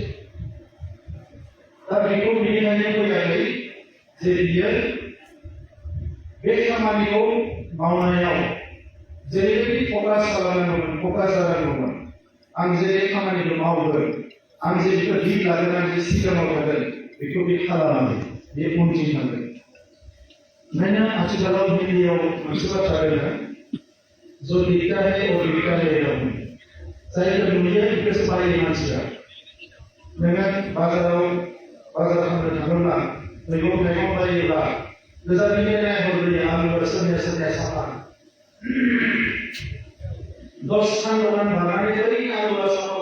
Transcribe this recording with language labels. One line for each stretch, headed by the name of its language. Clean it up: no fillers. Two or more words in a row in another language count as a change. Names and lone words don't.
Bodo: दा बेखौ बेनिखायनो फैयाखै जे बियो बे खामानिखौ मावनायाव जेरैबायदि फकास खालामनांगौमोन, फकास जानांगौमोन। आं जे खामानिखौ मावगोन, आं जे बेखौ लिड लागोन, आं जे सिगाङाव थागोन बेखौ बे खालामाखै, बे उनथिं थांगोन। ओंखायनो आथिखालाव दिल्लीयाव मोनसे बाथ्रा दङ,
Hindi: जो दिखता है और दिखता रहेगा।
Bodo: जायखौ नुयो बेखौसो बायो मानसिया। नोङो बाजार थांनो थाङोब्ला मैगं थाइगं बायोब्ला गोजाननिफ्राय नायहरग्रोयो आलुआ सोरनिया साफा 10 सान दखान बानानै बै आलुआ साफा